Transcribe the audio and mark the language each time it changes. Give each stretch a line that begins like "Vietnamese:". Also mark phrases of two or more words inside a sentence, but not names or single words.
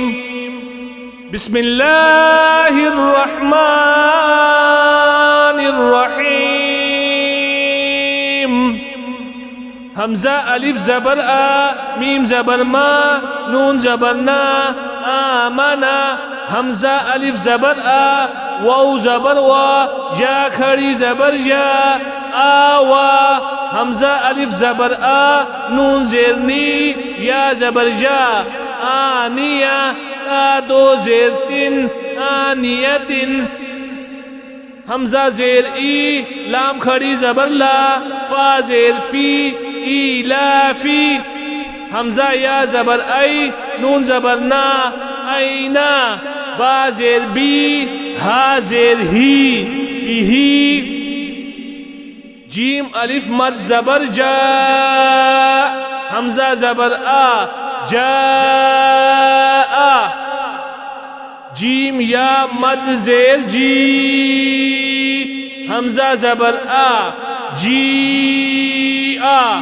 Arabic: بسم الله الرحمن الرحيم.
Urdu: حمزة ألف زبر آ ميم زبر ما نون زبر نا آمنا. حمزة ألف زبر آ واو زبر وا جا کھڑی زبر جا آوا. حمزة ألف زبر آ نون زیر نی یا زبر جا آنیا. دو زیر تن آنیتن. حمزة زیر ای لام کھڑی زبر لا فا زیر فی ایلا فی. حمزة یا زبر ای نون زبر نا اینا. با زیر بی ہا زیر ہی ہی. جیم الف مد زبر جا حمزة زبر آ جا. جیم یا مد زیر جی حمزة زبر آ جی آ.